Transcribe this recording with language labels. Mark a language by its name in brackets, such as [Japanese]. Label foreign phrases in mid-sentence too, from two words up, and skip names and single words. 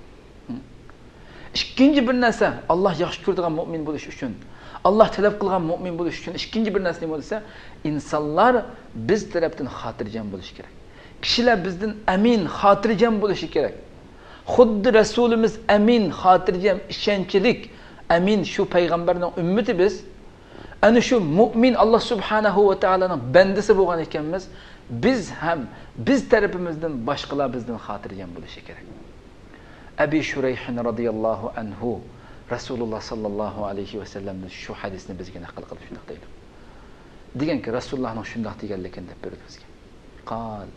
[Uzbek] Ikkinchi bir narsa Allah yaxshi ko'radigan mu'min bo'lish uchun, Allah talab qilgan mu'min bo'lish uchun ikkinchi bir narsa nima bo'lsa, insonlar biz tarafdan xotirjam bo'lishi kerak. Kishilar bizdan amin, xotirjam bo'lishi kerak. Xuddi Rasulimiz amin, xotirjam, ishonchlik, amin shu payg'ambarning ummati biz. Ana shu mu'min [Arabic] الله سبحانه وتعالى [Uzbek] bandasi bo'lgan ekanmiz, biz tarafimizdan boshqalar bizdan xotirjam bo'lishi kerak. Abi Shurayh [Arabic] رضي الله عنه رسول الله صلى الله عليه وسلم [Uzbek] shu hadisni bizga naql qilib shunday deydi. Deganki Rasulullohning shunday deganligini deb berdi bizga.